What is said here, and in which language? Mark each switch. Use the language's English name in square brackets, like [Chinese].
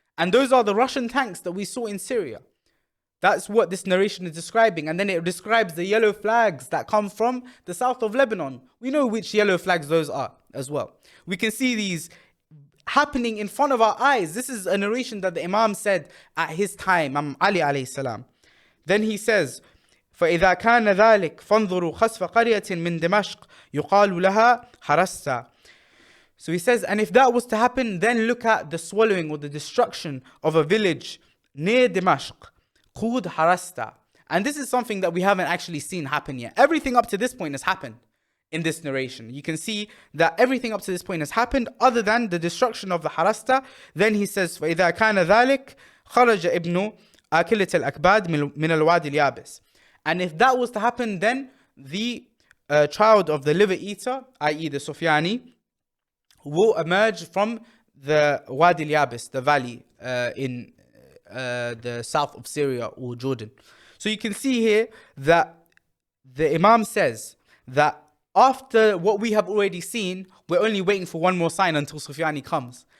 [English] And those are the Russian tanks that we saw in Syria. That's what this narration is describing. And then it describes the yellow flags that come from the south of Lebanon. We know which yellow flags those are as well. We can see these happening in front of our eyes. This is a narration that the Imam said at his time, Imam Ali alayhi salam. Then he says, [Arabic] فَإِذَا كَانَ ذَلِكَ فَانظُرُوا خَسْفَ قَرْيَةٍ مِّن دِمَشْقٍ يُقَالُ لَهَا حَرَسْتَ. [English] So he says, and if that was to happen, then look at the swallowing or the destruction of a village near Dimashq, called Harasta. And this is something that we haven't actually seen happen yet. Everything up to this point has happened in this narration. You can see that everything up to this point has happened other than the destruction of the Harasta. Then he says, [Arabic] فَإِذَا كَانَ ذَلِكَ خَرَجَ ابْنُ آكِلَةِ الْأَكْبَادِ مِنَ الْوَادِ الْيَابِسِ. [English] And if that was to happen, then the child of the liver eater, i.e. the Soufyani, will emerge from the Wadi al-Yabis, the valley in the south of Syria or Jordan. So you can see here that the Imam says that after what we have already seen, we're only waiting for one more sign until Soufyani comes.